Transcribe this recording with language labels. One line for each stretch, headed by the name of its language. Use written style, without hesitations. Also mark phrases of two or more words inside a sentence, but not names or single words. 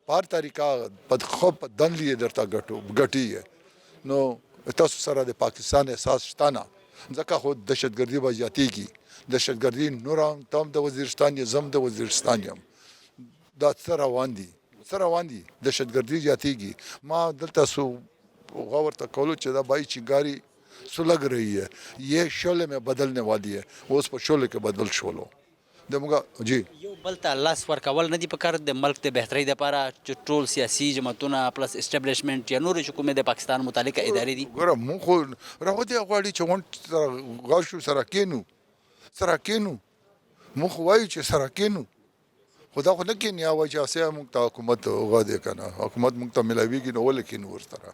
Pashto: په هر طریقه په ښه په دنلي یې درته ګټي یې نو تاسو سره د پاکستان احساس شته نه ځکه خو دهشتګردي به زیاتېږي دهشتګردي نور هم ته هم د وزیرستان یې زه هم د وزیرستان یم دا څه روان دي دهشتګردي زیاتېږي ما دلته غور ورته کولو چې دا
Urdu: بھائی چنگاری سلگ رہی ہے یہ شعلے میں بدلنے والی ہے وہ اس پر شعلے کے بدل
Pashto: شولو دموږ جی یو بل ته لاس ورکول نه دي پکار د ملک د بهترۍ دپاره چې ټول سیاسي جماعتونه
English: plus establishment
Pashto: یا نورې چې کومې د پاکستان متعلقه ادارې دي ګوره مونږ خو راغلي غواړي چې غونډ سره غاښو سره کینو مونږ خو وایو چې سره کینو خو دا خو نه کیني وایي چې اسیا مونږ ته حکومت هغه دی که نه حکومت مونږ ته میلاویږي نو ولې کینو ورسره